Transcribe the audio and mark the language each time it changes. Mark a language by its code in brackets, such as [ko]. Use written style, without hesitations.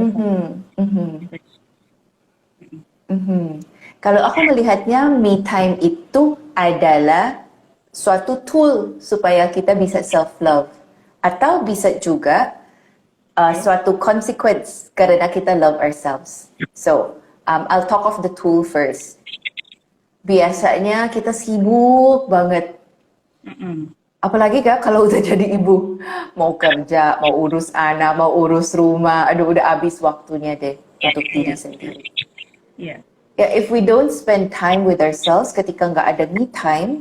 [id] Mhm, mhm, mhm. Kalau aku melihatnya me time itu adalah suatu tool supaya kita bisa self love, atau bisa juga suatu consequence karena kita [en] love ourselves. So, I'll talk of the tool first. [id] Biasanya kita sibuk banget, Mm-mm. apalagi kak kalau udah jadi ibu, mau kerja, mau urus anak, mau urus rumah, aduh udah habis waktunya deh untuk diri Iya, sendiri. iya, [en] Ya, if we don't spend time with ourselves [id] ketika nggak ada me time,